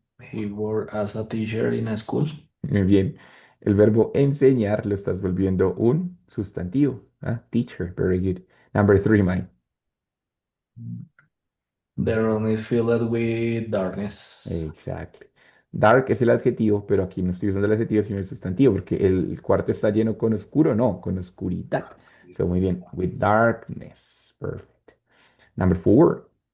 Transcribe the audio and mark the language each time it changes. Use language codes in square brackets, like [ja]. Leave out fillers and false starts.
[en] He worked as a teacher in a school. [es] muy bien. El verbo enseñar lo estás volviendo un sustantivo. [en] Teacher, very good. Number three, Mike. The room is filled with darkness. Exactly. [es] Dark es el adjetivo, pero aquí no estoy usando el adjetivo, sino el sustantivo, porque el cuarto está lleno con oscuro, no, con oscuridad. [en] So, [es] muy bien. [en] With darkness. Perfect. Number four.